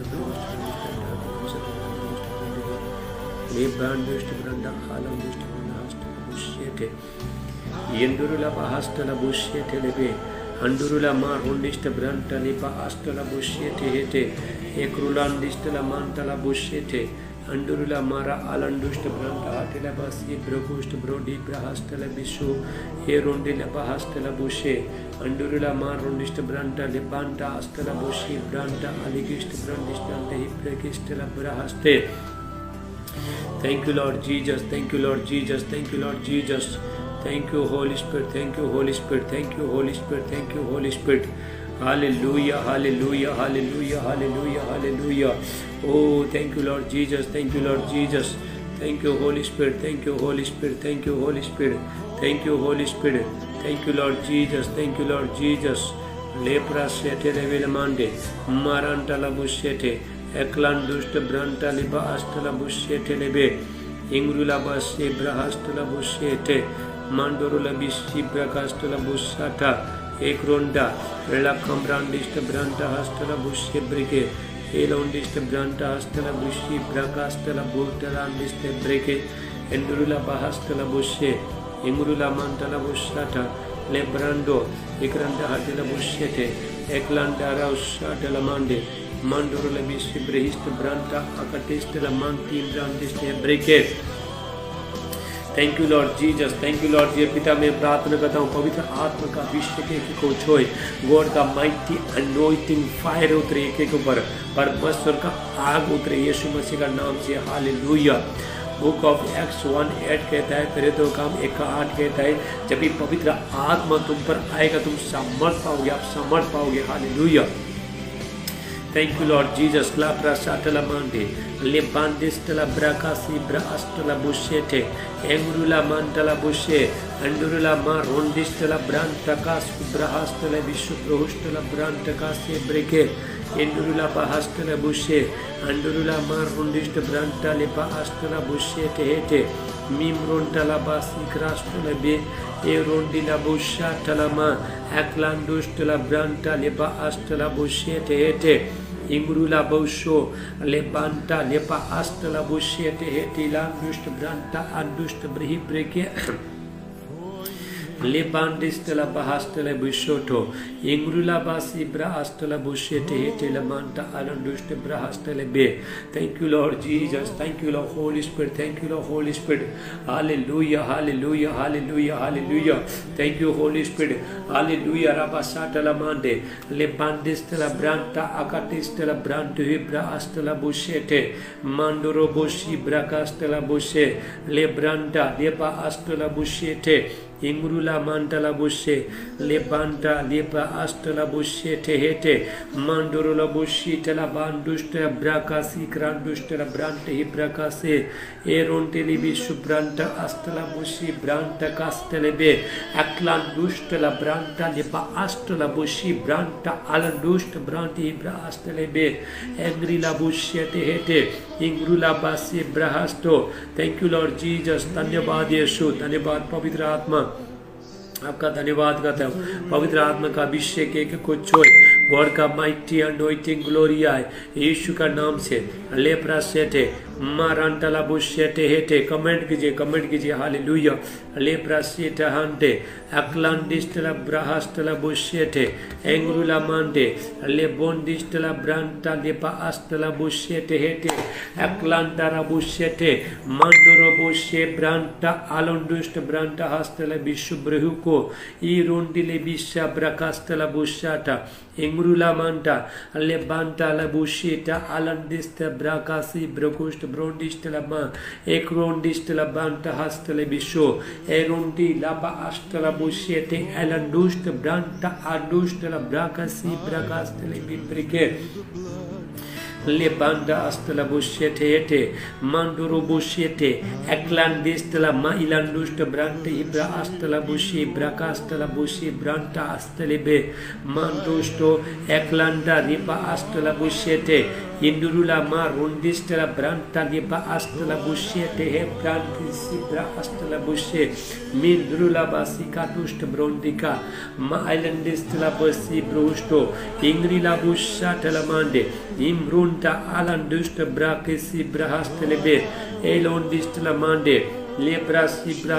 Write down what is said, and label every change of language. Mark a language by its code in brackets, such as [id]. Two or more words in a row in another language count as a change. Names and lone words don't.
[en] lebrandist branda alandist branda hastala bushete yendurula bahastala bushete lebe andurula marundist branda lipa astala bushete hete ekrulandist la mantala bushete andurula mara alandust branda hatela basi brokust brodi brahastala bishu erundila bahastala bushe andurula marundist branda libanta astala bushi branda aligist brandist branda hiprekistala brahaste. Thank you Lord Jesus, thank you Lord Jesus, thank you Lord Jesus. Thank you Holy Spirit, thank you Holy Spirit, thank you Holy Spirit, thank you Holy Spirit. Hallelujah, hallelujah, hallelujah, hallelujah, hallelujah. Oh, thank you Lord Jesus, thank you Lord Jesus. Thank you Holy Spirit, thank you Holy Spirit, thank you Holy Spirit, thank you Holy Spirit. Thank you Lord Jesus, thank you Lord Jesus. Lepra sete levelamande, maranta la bushete, eklandust branta liba astala bushete lebe, ingrula basse brahastala bushete, mandorula bishi brakastala bushata, ekronda, lakam brandist branta hastala bushe brike, elondist branta hastala bushi brakastala bultalandist brike, endurula bahastala bushe, ingrula mantala bushata, lebrando, ekranda hatela bushete, eklanda raushata lamande, mandorula bishi brehist branta akatist lamanti brandist brike. Thank you Lord Jesus, thank you Lord Ji. [hi] पिता मैं प्रार्थना करता हूँ पवित्र आत्मा का अभिषेक को छोए, गॉड का [en] mighty anointing fire [hi] उतरे एक के ऊपर, परमेश्वर का आग उतरे यीशु मसीह का नाम से। हालेलुया। [en] Book of Acts [hi] 1:8 कहता है, पहले तो काम 1:8 कहता है, जब भी पवित्र आत्मा तुम पर आएगा तुम सामर्थ पाओगे, आप सामर्थ पाओगे। [en] हालेलुया। Thank you Lord Jesus. La prasatala mande, le bandistala brakasi brastala bushete, engrula mantala bushe, andurula ma rondistala brantakas brahastala vishuprohustala brantakase breke, endurula bahastala bushe, andurula ma rondist brantale bahastala bushete hete, mimrontala basi krastala be, erondila busha talama, aklandustala brantale bahastala bushete hete. Imrula bosho lebanta lepa astala bushete hetilan dust branta andust brihi breke lebandistela bahastela bushoto ingrula basi brahastela bushete hetela manta alanduste brahastela be. Thank you Lord Jesus, thank you Lord Holy Spirit, thank you Lord Holy Spirit. Hallelujah, hallelujah, hallelujah, hallelujah. Thank you Holy Spirit. Hallelujah. Rabasatela mande lebandistela branta akatistela brantu brahastela bushete mandoro boshi brakastela bushe lebranta leba astela bushete Imrula mantala bushe lebanta leba astala bushe tehete mandurula bushi tela banduste brakasi kranduste brante hibrakase eronte libi subranta astala bushi branta kastelebe aklan dustela branta leba astala bushi branta alandust branti hibra astelebe engrila bushe tehete इंग्रुला बासी ब्रहास्तो. Thank you Lord Jesus. [hi] धन्यवाद यीशु, धन्यवाद पवित्र आत्मा, आपका धन्यवाद करता हूँ. पवित्र आत्मा का अभिषेक एक को छोड़ गॉड का [en] mighty anointing glory [hi] आए यीशु का नाम से. लेप्रा सेटे मारांटला बुशेटे हेटे. कमेंट कीजिए हालेलुया. लेप्रा सेटे हंटे अक्लांडिस्टला ब्राहास्टला बुशेटे एंग्रुला मांडे लेबोंडिस्टला ब्रांटा लेपा आस्टला बुशेटे हेटे अक्लांटारा बुशेटे मांडोरो बुशे ब्रांटा आलोंडुस्ट ब्रांटा हास्टला बिशु ब्रहुको ई रोंडिले बिशा ब्राकास्टला बुशाटा इंग्रुला मांटा लेबांटा ला बुशेटा आलंडिस्ट ब्राकासी ब्रकुस्ट ब्रोंडिस्टला मा एक रोंडिस्टला बांटा हास्टला बिशो एरोंडी लाबा आस्टला bushete elandust branta adust la brakasi brakastele bibrike lebanda astela bushete hete manduru bushete eklandistela ma ilandust branta ibra astela bushi brakastela bushi branta astelebe mandusto eklanda riba astela bushete indurula ma rundistela branta riba astela bushete he branti sibra astela bushe mindrula basika dust brondika ma ilandistela bushi brusto ingrila busha telamande imrun alandust brakesi brahastelebe elondistla mande लेब्रा सिब्रा.